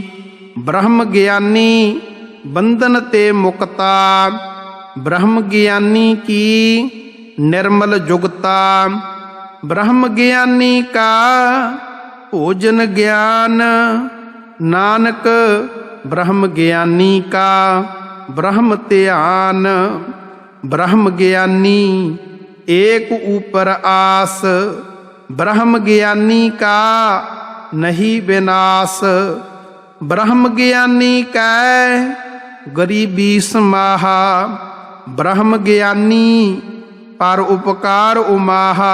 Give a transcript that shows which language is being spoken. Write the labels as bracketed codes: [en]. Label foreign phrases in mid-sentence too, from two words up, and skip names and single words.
[bra] ब्रह्म ज्ञानी बंधन ते मुकता। ब्रह्म ज्ञानी की निर्मल जुगता। ब्रह्म ज्ञानी का भोजन ज्ञान। ਨਾਨਕ ब्रह्म ज्ञानी का ब्रह्म ध्यान। ब्रह्म ज्ञानी एक ऊपर आस, ब्रह्म ज्ञानी का नहीं विनाश। ब्रह्म ज्ञानी कै गरीबी समाहा, ब्रह्म ज्ञानी पर उपकार उमाहा।